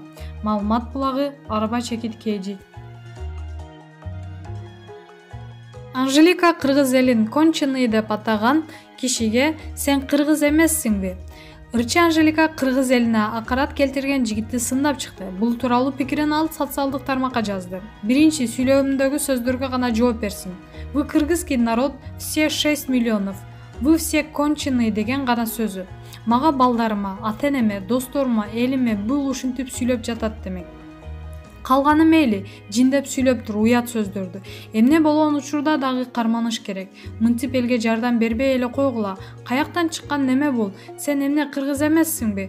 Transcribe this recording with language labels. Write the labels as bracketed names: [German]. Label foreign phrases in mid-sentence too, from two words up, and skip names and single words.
[Kyrgyz] Маалымат булагы Араба Чекит KG. Анжелика кыргыз элин конченый деп атаган кишиге "Сен кыргыз эмессиңби?" Ырчы Анжелика кыргыз элине акарат келтирген жигитти сындап чыкты. Бул тууралуу пикирин ал социалдык тармакка жазды. Биринчи сүйлөмүмдөгү сөздөргө гана жооп берсин. [Russian] Вы кыргызский народ, все 6 миллионов. Вы все конченые [Kyrgyz] деген гана сөзү. Мага балдарыма, ата-энеме, досторума, элиме бул ушинтип сүйлөп жатат демек. Калганы мейли, жиндеп сүйлөптүр уят сөздөрдү. Эмне болгон учурда дагы карманыш керек. Мынтип элге жардам бербей эле койгула. Каяктан чыккан неме бул? Сен эмне кыргыз эмессиңби?